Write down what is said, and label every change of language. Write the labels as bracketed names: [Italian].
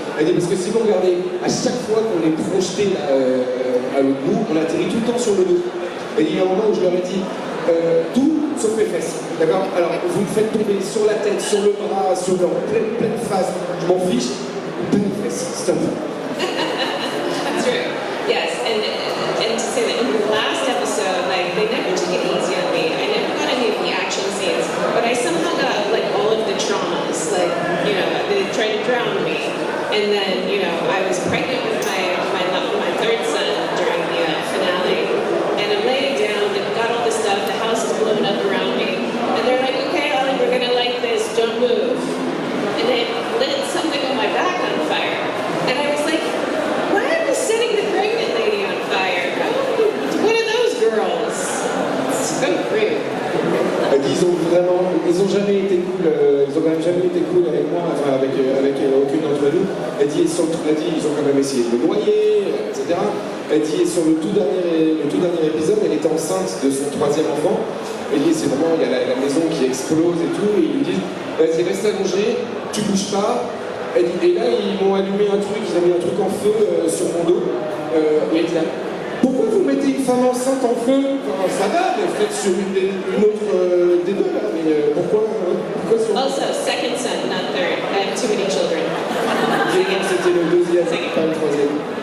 [French] Elle dit parce que si vous regardez, à chaque fois qu'on est projeté à l'autre bout, on atterrit tout le temps sur le dos. Et il y a un moment où je leur ai dit, tout sauf les fesses, d'accord? Alors vous me faites tomber sur la tête, sur le bras, sur leur pleine face, je m'en fiche, pas les fesses, stop. [English] That's true. Yes, and to say that in the last episode, like they never took it easy on me. I never got any of the action scenes, but I somehow got like all of the traumas. Like, you know, they tried to drown me, and then I was pregnant with my third son during the finale, and I'm laying down. They've got all this stuff. The house is blown up around me, and they're like, "Okay, Ollie, we're gonna like this. Don't move." And they lit something on my back on fire, and I was like, "Why are we setting the pregnant lady on fire? Oh, one of those girls." So rude. [French] Ils ont jamais été cool, ils ont quand même jamais été cool avec moi, enfin avec aucune d'entre nous. Elle dit, ils ont quand même essayé de me noyer, etc. Elle dit, sur le tout dernier épisode, elle était enceinte de son 3e enfant. Elle dit, c'est vraiment, il y a la maison qui explose et tout, et ils lui disent, vas-y, reste allongé, tu bouges pas. Elle dit, et là, ils m'ont allumé un truc, ils ont mis un truc en feu sur mon dos, et elle dit là, pourquoi vous mettez une femme enceinte en feu? Enfin, ça va, mais faites sur une autre des deux là, mais pourquoi sur... [English] Also, second son, not third. I have too many children. [French] C'était le deuxième, pas le troisième.